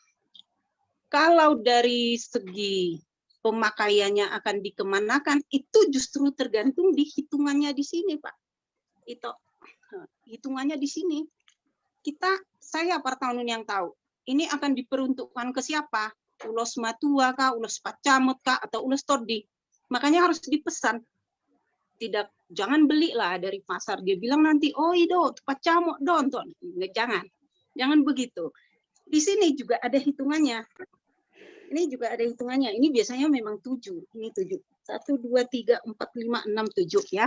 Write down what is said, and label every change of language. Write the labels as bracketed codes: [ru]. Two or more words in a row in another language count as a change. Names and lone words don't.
[id] Kalau dari segi pemakaiannya akan dikemanakan itu justru tergantung di hitungannya di sini Pak. Itu hitungannya di sini. Saya Partaunun yang tahu. Ini akan diperuntukkan ke siapa? Ulos matua kah, ulos pacamot kah, atau ulos todi. Makanya harus dipesan. Jangan belilah dari pasar, dia bilang nanti oh itu [bbc] pacamok don, [id] jangan begitu. Di sini juga ada hitungannya. Ini juga ada hitungannya. Ini biasanya memang 7. Ini 7. 1 2 3 4 5 6 7 ya.